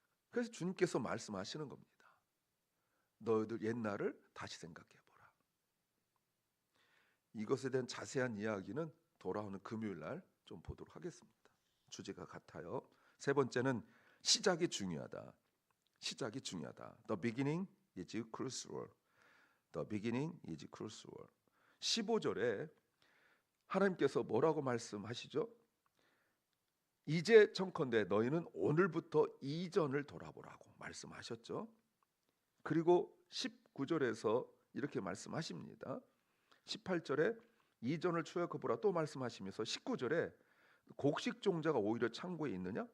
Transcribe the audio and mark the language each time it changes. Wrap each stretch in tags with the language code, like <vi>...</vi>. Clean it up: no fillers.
<ko>그래서 주님께서 말씀하시는 겁니다. 너희들 옛날을 다시 생각해보라. 이것에 대한 자세한 이야기는 돌아오는 금요일 날 좀 보도록 하겠습니다. 주제가 같아요. 세 번째는 시작이 중요하다. 시작이 중요하다.</ko> <en>The beginning is crucial. The beginning is crucial.</en> <ko>15절에 하나님께서 뭐라고 말씀하시죠? 이제 청컨대 너희는 오늘부터 이전을 돌아보라고 말씀하셨죠. 그리고 19절에서 이렇게 말씀하십니다. 18절에 이전을 추억해보라 또 말씀하시면서 19절에 곡식 종자가 오히려 창고에 있느냐?</ko>